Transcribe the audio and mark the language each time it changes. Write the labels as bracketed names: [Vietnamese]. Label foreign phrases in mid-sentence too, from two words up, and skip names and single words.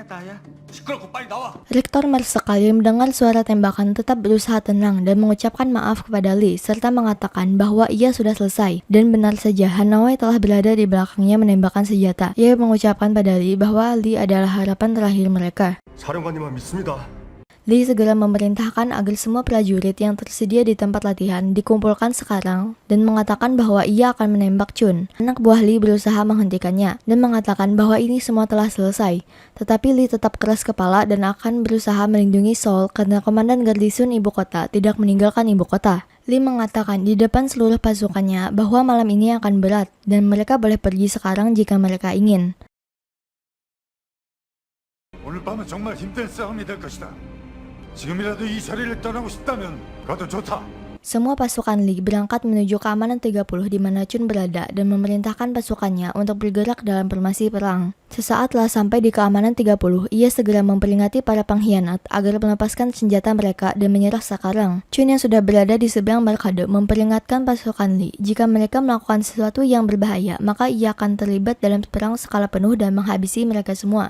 [Indonesian] Rektor Marsekal yang mendengar suara tembakan tetap berusaha tenang dan mengucapkan maaf kepada Lee serta mengatakan bahwa ia sudah selesai. Dan benar saja, Hanahoe telah berada di belakangnya menembakkan senjata. Ia mengucapkan pada Lee bahwa Lee adalah harapan terakhir mereka. [Korean] 사령관님만 믿습니다. [Indonesian] Lee segera memerintahkan agar semua prajurit yang tersedia di tempat latihan dikumpulkan sekarang dan mengatakan bahwa ia akan menembak Chun. Anak buah Lee berusaha menghentikannya dan mengatakan bahwa ini semua telah selesai. Tetapi Lee tetap keras kepala dan akan berusaha melindungi Seoul karena komandan garnisun ibu kota tidak meninggalkan ibu kota. Lee mengatakan di depan seluruh pasukannya bahwa malam ini akan berat dan mereka boleh pergi sekarang jika mereka ingin. [Korean] 오늘 밤은 정말 힘든 싸움이 될 것이다. 지금이라도 이 자리를 떠나고 싶다면 가도 좋다. [Indonesian] Semua pasukan Lee berangkat menuju keamanan 30 di mana Chun berada dan memerintahkan pasukannya untuk bergerak dalam formasi perang. Sesaat telah sampai di keamanan 30, ia segera memperingati para pengkhianat agar melepaskan senjata mereka dan menyerah sekarang. Chun yang sudah berada di seberang barikade memperingatkan pasukan Lee jika mereka melakukan sesuatu yang berbahaya, maka ia akan terlibat dalam perang skala penuh dan menghabisi mereka semua.